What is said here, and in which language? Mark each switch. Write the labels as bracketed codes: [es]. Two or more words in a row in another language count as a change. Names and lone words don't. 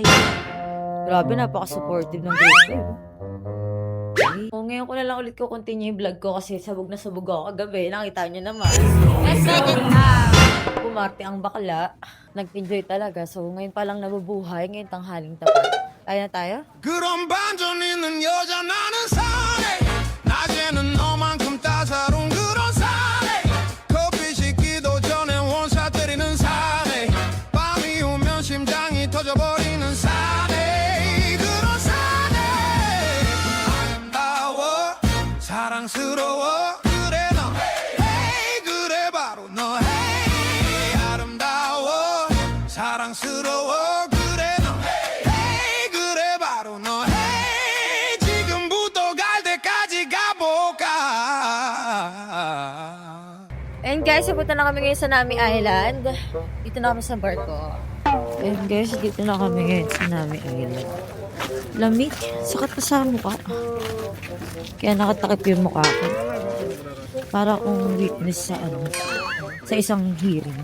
[tl] Grabe, napaka-supportive ng group. Ngayon ko na lang ulit ko continue yung vlog ko kasi sabog na sabog ako kagabi. Nakita niyo naman. Pumarte ang bakla. Nag-enjoy talaga. So, ngayon pa lang nabubuhay. Ngayon tanghaling tapat. Kaya na tayo? [ko] 그런 반전 있는 여자 나는 사내 낮에는 너만큼 따사로운 그런 사내 커피 식기도 전에 원샷 때리는 사내 밤이 오면 심장이 터져버리는 사내 그런 사내 아름다워 사랑스러워 그래 너 hey 그래 바로 너 hey 아름다워 사랑스러워 그래 너 hey 그래 바로 너 hey 지금부터 갈 때까지 가볼까 [en] And guys, [tl] pupunta na kami ngayon sa Nami Island. Dito na kami sa barko. [en] And guys, [tl] dito na kami ngayon sa Nami Island. Lamig. Sakat pa sa mukha. Kaya nakatakip yung mukha ko. Para akong witness sa sa isang hearing.